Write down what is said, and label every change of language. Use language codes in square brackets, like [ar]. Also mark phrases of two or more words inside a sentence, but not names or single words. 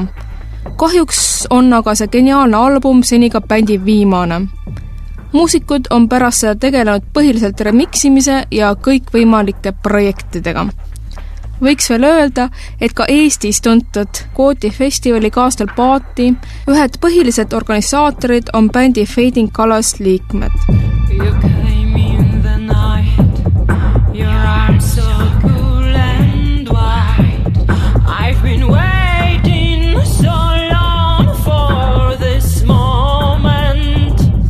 [et] Kahjuks on aga see geniaalne album seni ka bändi viimane. Muusikud on pärast seda tegelenud põhiliselt remiximise ja kõikvõimalike projektidega. Võiks veel öelda, et ka Eestis tuntud Kooti festivali kaastel Paati ühed põhilised organisaatorid on bändi Fading Colors liikmed. [en] You came in the night, your arms so cool and wide. I've been waiting so long for this moment.